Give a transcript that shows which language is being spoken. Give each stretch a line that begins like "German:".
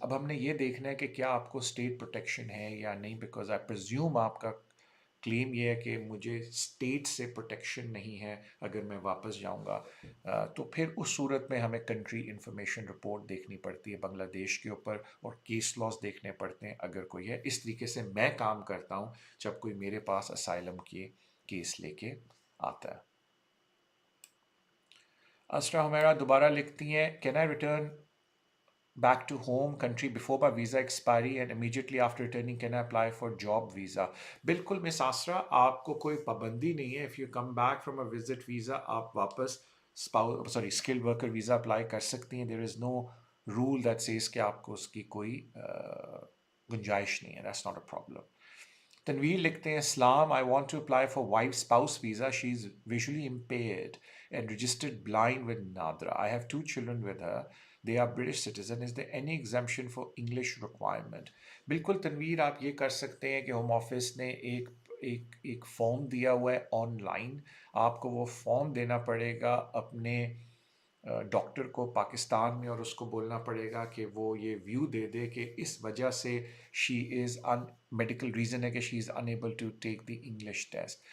Hindi: अब हमने ये देखना है कि क्या आपको स्टेट प्रोटेक्शन है या नहीं,
English: because I presume
Hindi: आपका क्लेम ये है कि मुझे स्टेट से प्रोटेक्शन नहीं है अगर मैं वापस जाऊंगा। तो फिर उस सूरत में हमें कंट्री इंफॉर्मेशन रिपोर्ट देखनी पड़ती है बांग्लादेश के ऊपर, और केस लॉस देखने पड़ते हैं अगर कोई है। इस तरीके से मैं काम करता हूँ जब कोई मेरे पास असाइलम के केस लेके आता है। अस्रा हमेरा दोबारा लिखती हैं,
English: Can I return back to home country before my visa expiry and immediately after returning can I apply for job visa?
Hindi: बिल्कुल मिस आसरा, आपको कोई पाबंदी नहीं है।
English: if you come back from a visit visa
Hindi: आप वापस skilled worker visa अप्लाई कर सकती हैं।
English: there is no rule that says
Hindi: कि आपको उसकी कोई गुंजाइश नहीं है।
English: that's not a problem.
Hindi: Tanveer लिखते हैं,
English: Islam, I want to apply for wife spouse visa, she is visually impaired and registered blind with Nadra. I have 2 children with her. They are British citizen. Is there any exemption for English requirement?
Hindi: बिल्कुल तनवीर, आप ये कर सकते हैं कि home office ने एक form दिया हुआ है ऑनलाइन, आपको वो फॉर्म देना पड़ेगा अपने डॉक्टर को पाकिस्तान में, और उसको बोलना पड़ेगा कि वो ये व्यू दे दे कि इस वजह से
English: she is medical reason
Hindi: है कि
English: She is unable to take the English test.